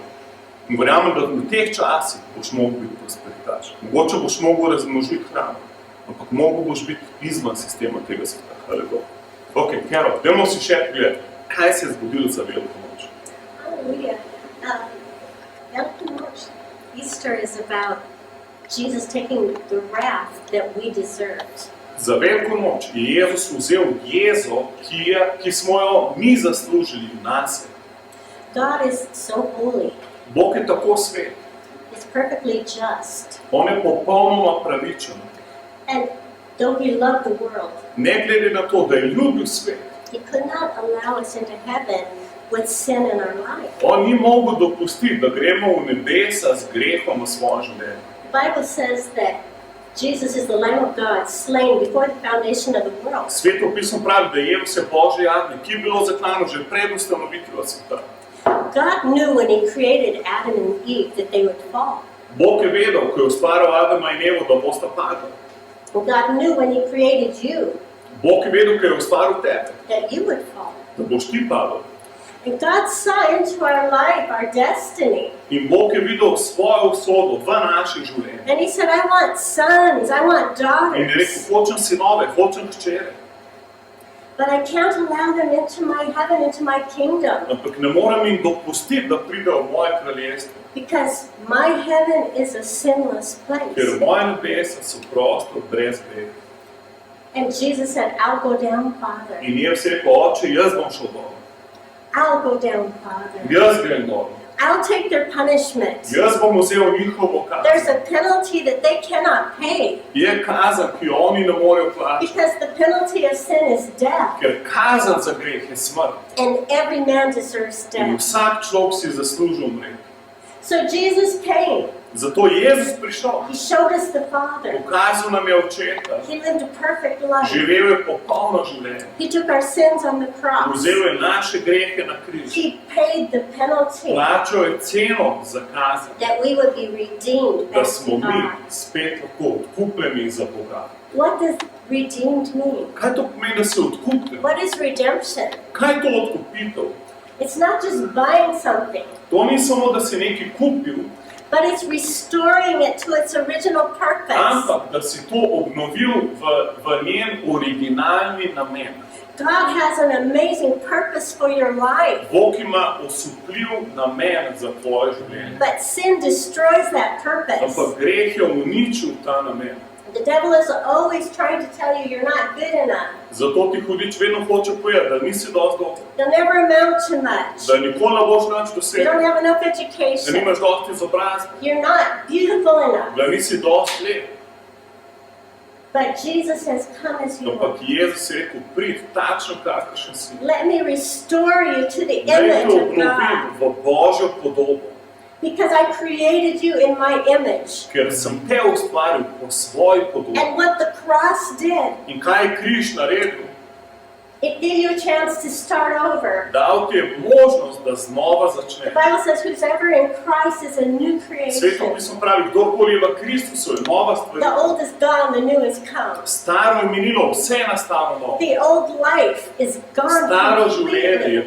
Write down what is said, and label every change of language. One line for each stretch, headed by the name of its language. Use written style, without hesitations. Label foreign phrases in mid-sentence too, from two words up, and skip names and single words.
Slovenian: In verjamem, da v teh časih boš mogel biti prosperitaš. Mogoče boš mogel razmnožiti hrano, ampak mogel boš biti izvan sistema tega sveta. Haleluja. Ok, Kero, dajmo si še pogledati, kaj se je zgodilo za Veliko noč. Hallelujah. Velika noč,
English: Easter is about Jesus taking the wrath that we deserved.
Slovenian: Za Veliko noč je Jezus vzel jezo, ki smo jo mi zaslužili nase.
English: God is so holy.
Slovenian: Bog je tako svet.
English: He's perfectly just.
Slovenian: On je popolnoma pravičen.
English: And though he loved the world,
Slovenian: Ne glede na to, da je ljubil svet,
English: He could not allow us into heaven with sin in our life.
Slovenian: On ni mogel dopustiti, da gremo v nebesa z grehom v svoje življenje.
English: The Bible says that Jesus is the Lamb of God, slain before the foundation of the world.
Slovenian: Sveto pismo pravi, da je vse Božje jagnje, ki je bilo zaklano že pred ustanovitvijo sveta.
English: God knew when He created Adam and Eve that they would fall.
Slovenian: Bog je vedel, ko je ustvaril Adama in Evo, da bosta padla.
English: God knew when He created you
Slovenian: Bog je vedel, ko je ustvaril tebe,
English: that you would fall.
Slovenian: da boš ti padel.
English: And God saw into our life, our destiny.
Slovenian: In Bog je videl svojo usodo v naših življenjih.
English: And He said, I want sons, I want
Slovenian: In je rekel,
English: daughters.
Slovenian: hočem sinove, hočem hčere.
English: But I can't allow them into my heaven, into my kingdom.
Slovenian: Ampak ne morem jim dopustiti, da pridejo v moje kraljestvo.
English: Because my heaven is a sinless
Slovenian: Ker
English: place.
Slovenian: moje nebesa so prostor brez greha.
English: And Jesus said, I'll go down, Father.
Slovenian: In je vse rekel, oče, jaz bom šel dol.
English: I'll go down, Father.
Slovenian: Jaz grem dol.
English: I'll take their punishment.
Slovenian: Jaz bom vzel njihovo
English: There's
Slovenian: kazen.
English: a penalty that they cannot pay.
Slovenian: Je kazen, ki jo oni ne morejo plačati.
English: Because the penalty of sin is death.
Slovenian: Ker kazen za greh je smrt.
English: And every man deserves
Slovenian: In
English: death.
Slovenian: vsak človek si zasluži umreti.
English: So Jesus came.
Slovenian: Zato je Jezus prišel.
English: He showed us the Father.
Slovenian: Pokazal nam je očeta.
English: He lived a perfect life.
Slovenian: Živel je popolno življenje.
English: He took our sins on the cross.
Slovenian: Vzel je naše grehe na križ.
English: He paid the penalty
Slovenian: Plačal je ceno za kazen.
English: that we would be redeemed
Slovenian: Da
English: back
Slovenian: smo
English: to
Slovenian: mi
English: God.
Slovenian: spet tako odkupljeni za Boga.
English: What does redeemed mean?
Slovenian: Kaj to pomeni, da si odkupljen?
English: What is redemption?
Slovenian: Kaj je to odkupitev?
English: It's not just buying something,
Slovenian: To ni samo, da si nekaj kupil,
English: but it's restoring it to its original purpose.
Slovenian: ampak da si to obnovil v njen originalni namen.
English: God has an amazing purpose for your life,
Slovenian: Bog ima osupljiv namen za tvoje življenje.
English: but sin destroys that purpose.
Slovenian: Ampak greh je uničil ta namen.
English: The devil is always trying to tell you you're not good enough.
Slovenian: Zato ti hudič vedno hoče povedati, da nisi dosti dober,
English: You'll never amount to much.
Slovenian: da nikoli ne boš nič
English: You don't
Slovenian: dosegel,
English: have enough
Slovenian: da
English: education.
Slovenian: nimaš dosti izobrazbe,
English: You're not beautiful enough.
Slovenian: da nisi dosti lep.
English: But Jesus has come as you
Slovenian: Ampak
English: are.
Slovenian: Jezus je rekel, prid takšen, kakršen si.
English: Let me restore you to the
Slovenian: Naj te
English: image of
Slovenian: obnovim
English: God.
Slovenian: v Božjo podobo,
English: Because I created you in my image.
Slovenian: ker sem te ustvaril po svoji podobi.
English: And what the cross did,
Slovenian: In kaj je križ naredil?
English: it gave you a chance to start over.
Slovenian: Dal ti je možnost, da znova
English: The
Slovenian: začneš.
English: Bible says, whosoever in Christ is a new
Slovenian: Sveto
English: creation.
Slovenian: pismo pravi, kdorkoli je v Kristusu, je nova
English: The
Slovenian: stvar.
English: old is gone, the new has come.
Slovenian: Staro je minilo, vse je nastalo novo.
English: The old life is gone
Slovenian: Staro življenje je